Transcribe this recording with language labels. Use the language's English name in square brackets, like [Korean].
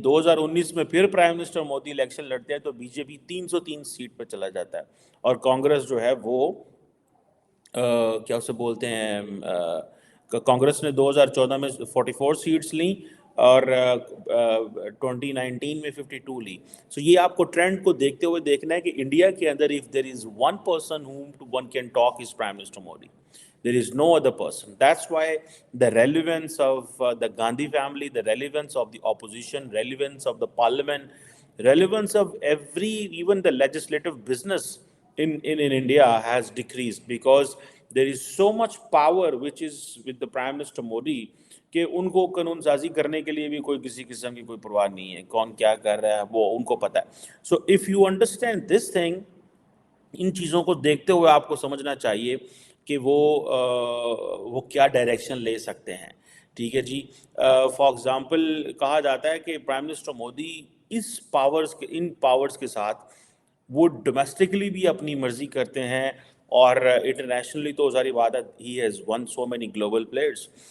[Urdu] 2019 میں پھر prime minister Modi election لڑتے ہیں تو بی جے پی 303 سیٹ پہ چلا جاتا ہے, اور کانگریس جو ہے وہ کیا اسے بولتے ہیں, کانگریس نے 2014 میں 44 سیٹس لیں اور 2019 میں 52 لی. سو یہ آپ کو ٹرینڈ کو دیکھتے ہوئے دیکھنا ہے کہ انڈیا کے اندر [English] if there is one person whom one can talk is Prime Minister Modi. There is no other person. That's why the relevance of the Gandhi family, the relevance of the opposition, relevance of the parliament, relevance of every, even the legislative business in India has decreased, because there is so much power which is with the Prime Minister Modi [Urdu] کہ ان کو قانون سازی کرنے کے لیے بھی کوئی کسی قسم کی کوئی پرواہ نہیں ہے, کون کیا کر رہا ہے وہ ان کو پتہ ہے. So [English] if you understand this thing, [Urdu] ان چیزوں کو دیکھتے ہوئے آپ کو سمجھنا چاہیے کہ وہ کیا ڈائریکشن لے سکتے ہیں, ٹھیک ہے جی. فار ایگزامپل کہا جاتا ہے کہ پرائم منسٹر مودی ان پاورز کے ساتھ وہ ڈومیسٹکلی بھی اپنی مرضی کرتے ہیں, اور انٹرنیشنلی تو ساری بات ہے, [English] He has won so many global players.